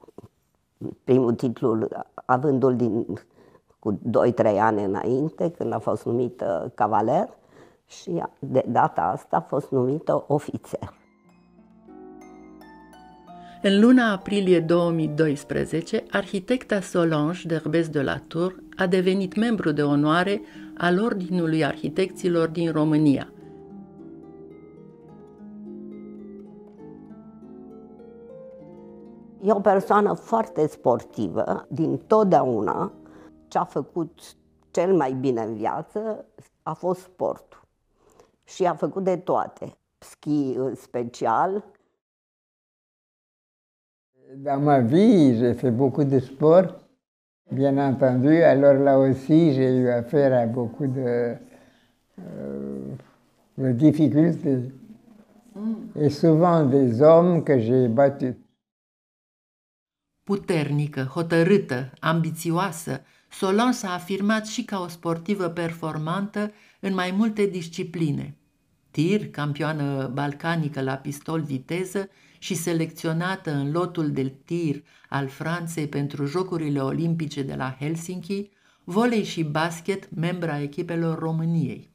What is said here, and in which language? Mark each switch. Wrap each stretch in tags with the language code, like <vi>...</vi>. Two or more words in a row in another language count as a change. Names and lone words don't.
<ro>Primul titlu avându-l cu 2-3 ani înainte, când a fost numită cavaler, și de data asta a fost numită ofițer. În luna aprilie 2012, arhitecta Solange d'Herbès de la Tour a devenit membru de onoare al Ordinului Arhitecților din România. E o persoană foarte sportivă, din totdeauna. Ce a făcut cel mai bine în viață a fost sportul. Și a făcut de toate. Schi în special,</ro> <fr>Dans ma vie, j'ai fait beaucoup de sport, bien entendu. Alors là aussi, j'ai eu affaire à beaucoup de difficultés. Et souvent des hommes que j'ai battus.</fr> <ro>Puternică, hotărâtă, ambițioasă, Solange s-a afirmat și ca o sportivă performantă în mai multe discipline. Tir, campioană balcanică la pistol viteză și selecționată în lotul de tir al Franței pentru Jocurile Olimpice de la Helsinki, volei și basket, membra echipelor României.</ro>